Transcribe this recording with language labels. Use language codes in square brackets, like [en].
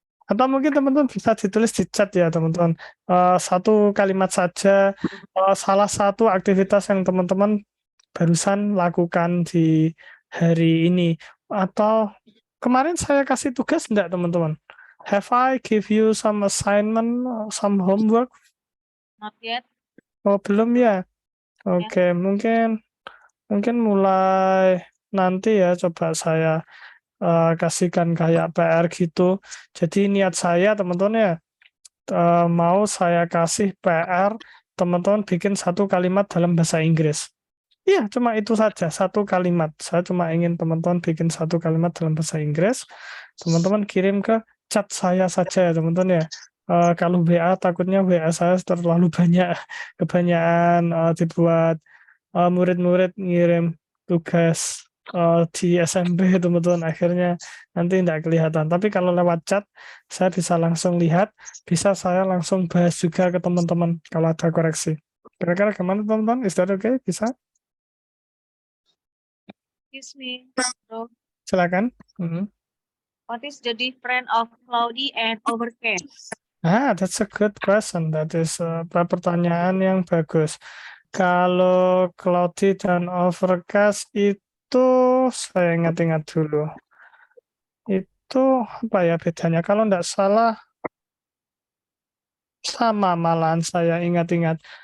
[id] Atau mungkin teman-teman bisa ditulis di chat ya teman-teman. Satu kalimat saja, salah satu aktivitas yang teman-teman barusan lakukan di hari ini. Atau kemarin saya kasih tugas enggak teman-teman? [en] Have I give you some assignment, some homework? Not yet. [id] Oh, belum ya? Oke, mungkin mulai nanti ya coba saya kasihkan kayak PR gitu. Jadi niat saya teman-teman ya, mau saya kasih PR teman-teman bikin satu kalimat dalam bahasa Inggris. Iya, cuma itu saja, satu kalimat. Saya cuma ingin teman-teman bikin satu kalimat dalam bahasa Inggris. Teman-teman kirim ke chat saya saja ya teman-teman ya. Kalau WA takutnya WA saya terlalu banyak, kebanyakan dibuat murid-murid ngirim tugas di SMP teman-teman, akhirnya nanti tidak kelihatan. Tapi kalau lewat chat saya bisa langsung lihat, bisa saya langsung bahas juga ke teman-teman kalau ada koreksi. Kira-kira gimana teman-teman? [en] Is that okay? [id] Bisa? [en] Excuse me, bro. [id] Silakan. Mhm. [en] What is the difference of cloudy and overcast? That's a good question. That is [id] pertanyaan yang bagus. Kalau cloudy dan overcast itu saya ingat-ingat dulu. Itu apa ya bedanya? Kalau tidak salah sama malahan saya ingat-ingat.